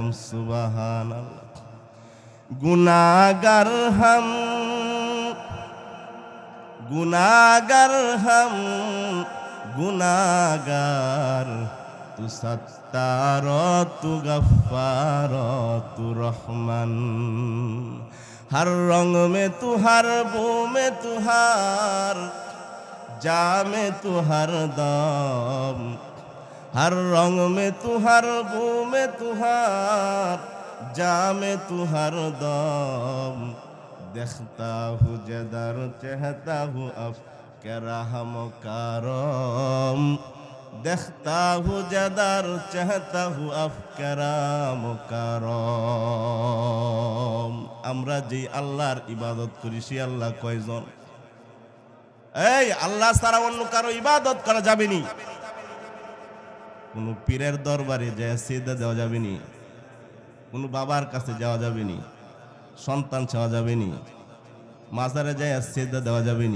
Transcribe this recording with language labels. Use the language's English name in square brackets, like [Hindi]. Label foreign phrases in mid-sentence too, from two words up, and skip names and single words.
[Hindi] सुब्हानअल्लाह। गुनाहगार हम, गुनाहगार हम, गुनाहगार तू सत्तार तू ग़फ़्फ़ार तू रहमान, हर रंग में तू, हर बू में तू, हर जा में तू, हर दम, हर रंग में तू, हर बू में तू, हर जा में तू, हर दम, देखता हूँ जदर चाहता हूँ अब के रहम करम, देखता हूँ जदर चाहता हूँ अब के रहम करम। [Bangla] আমরা যে আল্লাহর ইবাদত করি সে আল্লাহ কয়জন? এই আল্লাহ ছাড়া অন্য কারো ইবাদত করা যাবে নি। কোন পীরের দরবারে যায় সিজদা দেওয়া যাবে নি, কোন বাবার কাছে যাওয়া যাবে নি, সন্তান চাওয়া যাবে নি, মাজারে যায় সিজদা দেওয়া যাবে নি।